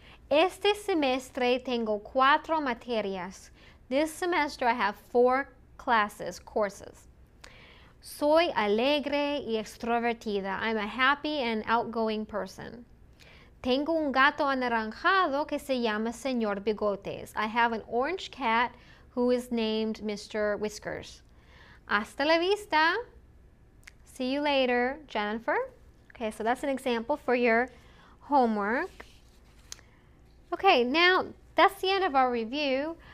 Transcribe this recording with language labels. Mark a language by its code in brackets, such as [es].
[es] Este semestre tengo 4 materias. [en] This semester I have 4 courses. [es] Soy alegre y extrovertida. [en] I'm a happy and outgoing person. [es] Tengo un gato anaranjado que se llama Señor Bigotes. [en] I have an orange cat who is named Mr. Whiskers. [es] Hasta la vista. [en] See you later, Jennifer. Okay, so that's an example for your homework. Okay, now that's the end of our review.